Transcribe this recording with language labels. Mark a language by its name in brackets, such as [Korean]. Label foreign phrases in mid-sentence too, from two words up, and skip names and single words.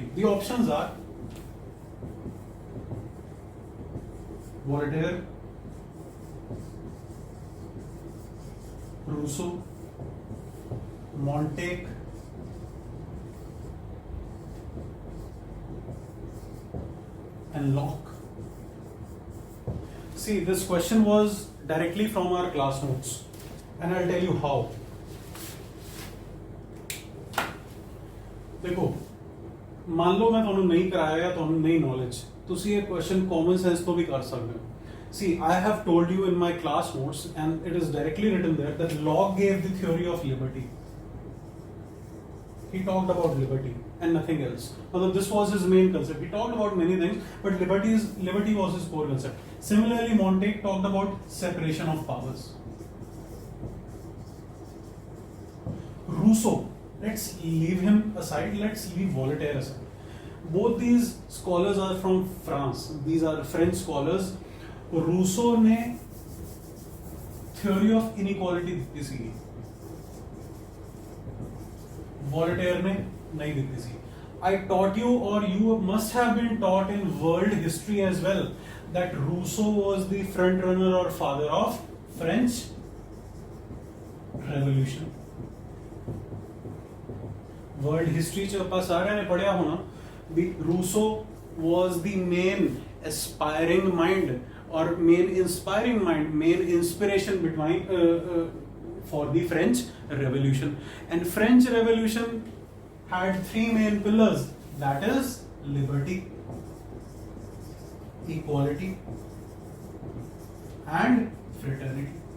[English] The options are Voltaire, Rousseau, Montaigne, and Locke. See, this question was directly from our class notes, and I'll tell you how. [Hindi] देखो, मान लो मैं [Punjabi] ਤੁਹਾਨੂੰ ਨਹੀਂ ਕਰਾਇਆ ਜਾਂ ਤੁਹਾਨੂੰ ਨਹੀਂ knowledge, ਤੁਸੀਂ ਇਹ question [English] common sense [Punjabi] ਤੋਂ ਵੀ ਕਰ ਸਕਦੇ ਹੋ. [English] See, I have told you in my class notes, and it is directly written there, that Locke gave the theory of liberty. He talked about liberty and nothing else. Although this was his main concept. He talked about many things, but liberty was his core concept. Similarly, Montaigne talked about separation of powers. Rousseau, let's leave him aside, let's leave Voltaire aside. Both these scholars are from France. These are French scholars. [Hindi] Rousseau ने [English] theory of inequality [Hindi] दी थी, Voltaire ने नहीं दी थी. [English] I taught you, or you must have been taught in world history as well, that Rousseau was the front runner or father of French Revolution. World history [Punjabi] च ਆਪਾਂ ਸਾਰਿਆਂ ਨੇ ਪੜ੍ਹਿਆ ਹੋਣਾ. [English] Rousseau was the main aspiring mind, or main inspiring mind, main inspiration for the French Revolution. And French Revolution had three main pillars, that is liberty, equality, and fraternity.